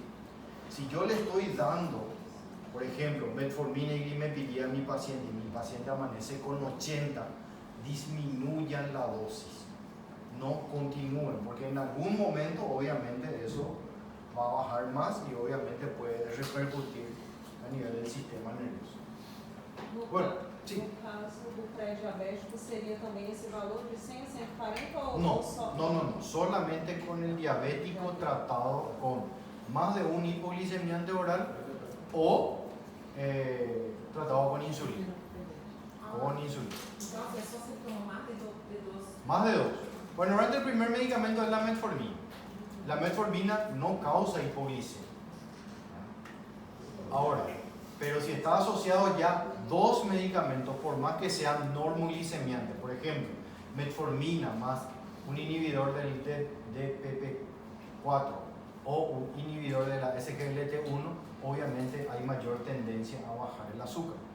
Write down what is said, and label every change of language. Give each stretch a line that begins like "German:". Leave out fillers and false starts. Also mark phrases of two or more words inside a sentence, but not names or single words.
Spanish: Si yo le estoy dando, por ejemplo, metformina y glimepiridina a mi paciente y mi paciente amanece con 80, disminuyan la dosis, no continúen, porque en algún momento obviamente eso va a bajar más y obviamente puede repercutir a nivel del sistema nervioso. Bueno, Sí.
Portuguese: No caso do pré-diabético, seria também esse valor de 100 a 140 ou
Spanish: No,
Portuguese: só?
Spanish: no, solamente con el diabético tratado con más de un hipoglicemiante oral o tratado con insulina. Con insulina.
Portuguese: Então, assim, é só se tomar de dos.
Spanish: Más de 2. Bueno, realmente el primer medicamento es la metformina. La metformina no causa hipoglicemia. Ahora, pero si está asociado ya 2 medicamentos, por más que sean normoglicemiantes, por ejemplo, metformina más un inhibidor del DPP4 o un inhibidor de la SGLT1, obviamente hay mayor tendencia a bajar el azúcar.